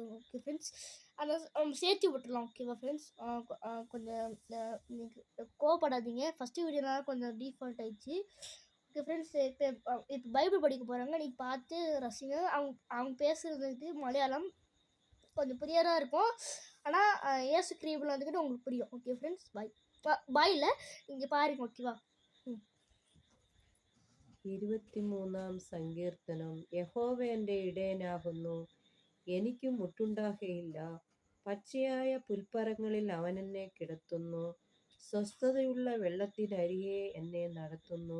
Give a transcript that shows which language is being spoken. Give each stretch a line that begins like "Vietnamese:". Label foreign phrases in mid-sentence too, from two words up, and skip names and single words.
English: okay friends,
Tamil: அதை நம்ம சேர்த்து விட்டுடலாம்.
English: okayவா friends,
Tamil: கொஞ்சம் நீங்கள் கோவப்படாதீங்க,
English: firstடு videoனால
Tamil: கொஞ்சம் டீஃபால்ட் ஆயிடுச்சு.
English: okay friends,
Tamil: இப்போ பைபிள் படிக்க போகிறாங்க, நீங்கள் பார்த்து ரசிங்க. அவங்க பேசுகிறதுக்கு மலையாளம் கொஞ்சம் புரியதாக இருக்கும், ஆனால் ஏசு கிரீபில் வந்துக்கிட்டு உங்களுக்கு புரியும்.
English: okay friends,
Tamil: பாயில் நீங்கள் பாருங்க. ஓகேவா?
Malayalam: 23-ാം സങ്കീർത്തനം. യഹോവ എൻ്റെ ഇടയനാകുന്നു, എനിക്ക് മുട്ടുണ്ടാകയില്ല. പച്ചയായ പുൽപ്പറങ്ങളിൽ അവൻ എന്നെ കിടത്തുന്നു, സ്വസ്ഥതയുള്ള വെള്ളത്തിനരികെ എന്നെ നടത്തുന്നു.